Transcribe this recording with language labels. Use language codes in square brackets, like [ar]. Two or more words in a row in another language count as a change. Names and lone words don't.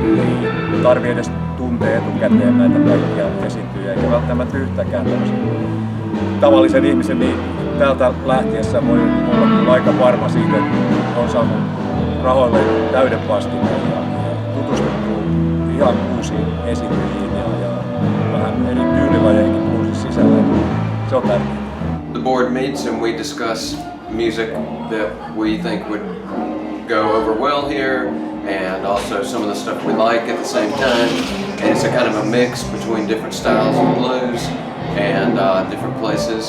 [fi] Ei tarvitse edes tuntee etukäteen näitä kaikkia esiintyjiä, eikä välttämättä yhtäkään tavallisen ihmisen, niin täältä lähtiessä voi olla aika varma siitä, että on saanut rahoille täyden vastineen ja tutustuttu ihan uusiin esiintyjiin ja vähän eri tyylilajeihin bluesin sisällä. Se on tärkeää. [en] The board meets and we discuss music that we think would go over well here, and also some of the stuff we like at the same time. And it's a kind of a mix between different styles of blues and different places.